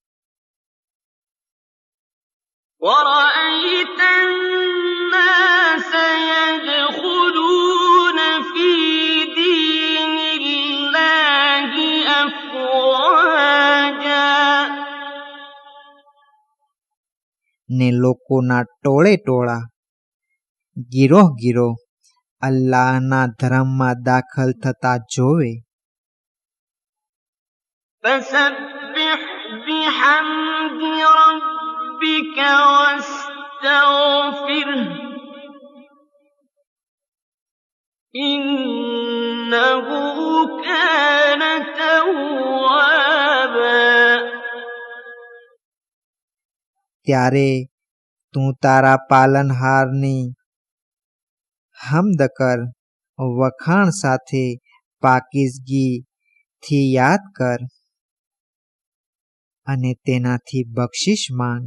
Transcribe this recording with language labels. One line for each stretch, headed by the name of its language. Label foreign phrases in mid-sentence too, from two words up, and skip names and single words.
Arabic: وَرَأَيْتَ النَّاسَ يَدْخُلُونَ فِي دِينِ اللَّهِ أَفْوَاجًا.
Gujarati: ને લોકોના ટોળે ટોળા, ગીરોહ ગીરોહ અલ્લાહના ધર્મમાં દાખલ થતા જોવે.
Arabic: فَسَبِّحْ بِحَمْدِ رَبِّكَ وَاسْتَغْفِرْهُ إِنَّهُ كَانَ تَوَّابًا.
Gujarati: ત્યારે તું તારા પાલનહારની હમ્દ કર, વખાણ સાથે પાકીઝગીથી યાદ કર અને તેનાથી બક્ષિશ માંગ.